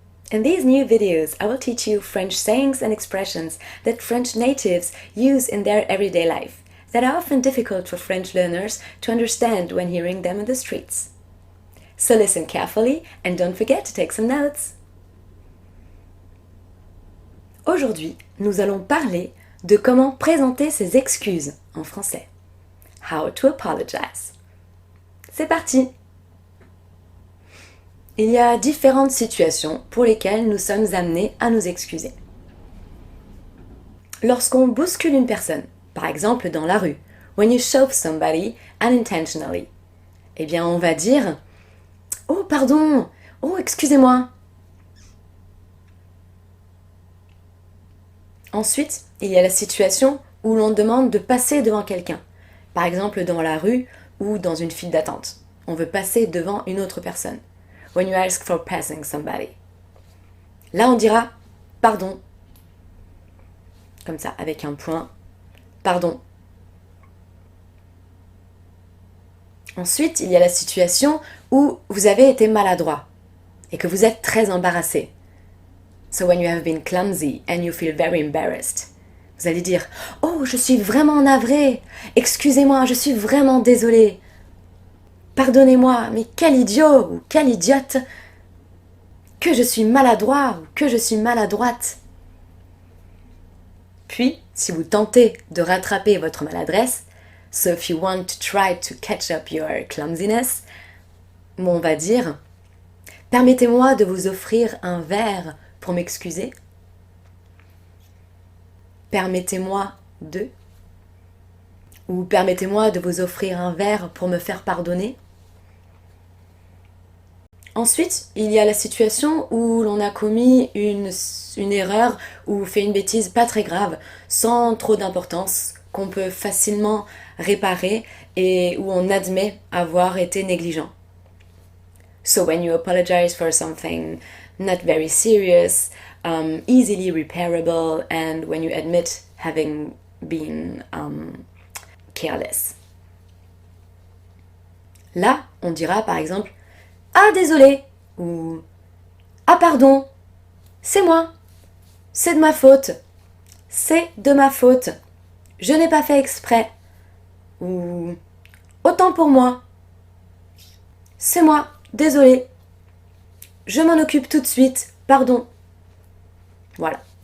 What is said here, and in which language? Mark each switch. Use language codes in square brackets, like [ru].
[en] In these new videos, I will teach you French sayings and expressions that French natives use in their everyday life that are often difficult for French learners to understand when hearing them in the streets. So listen carefully and don't forget to take some notes. [fr] Aujourd'hui, nous allons parler de comment présenter ses excuses en français. [en] How to apologize. [fr] C'est parti! Il y a différentes situations pour lesquelles nous sommes amenés à nous excuser. Lorsqu'on bouscule une personne, par exemple dans la rue, [en] when you shove somebody unintentionally, [fr] eh bien on va dire « Oh pardon! Oh excusez-moi !» Ensuite, il y a la situation où l'on demande de passer devant quelqu'un, par exemple dans la rue ou dans une file d'attente. On veut passer devant une autre personne. [en] When you ask for passing somebody. [fr] Là, on dira « pardon », comme ça, avec un point. Pardon. Ensuite, il y a la situation où vous avez été maladroit et que vous êtes très embarrassé. [en] So when you have been clumsy and you feel very embarrassed. [fr] Vous allez dire « Oh, je suis vraiment navré. Excusez-moi, je suis vraiment désolé. Pardonnez-moi, mais quel idiot ou quelle idiote. Que je suis maladroit ou que je suis maladroite. » Puis, si vous tentez de rattraper votre maladresse, [en] so if you want to try to catch up your clumsiness, [fr] on va dire « Permettez-moi de vous offrir un verre pour m'excuser. » Permettez-moi de. Ou permettez-moi de vous offrir un verre pour me faire pardonner. Ensuite, il y a la situation où l'on a commis une erreur ou fait une bêtise pas très grave, sans trop d'importance, qu'on peut facilement réparer et où on admet avoir été négligent. [en] So when you apologize for something not very serious, easily repairable, and when you admit having been careless. [fr] Là, on dira par exemple « Ah, désolé » ou « Ah, pardon, c'est moi, c'est de ma faute, c'est de ma faute, je n'ai pas fait exprès » ou « Autant pour moi, c'est moi, désolé, je m'en occupe tout de suite, pardon ». Voilà.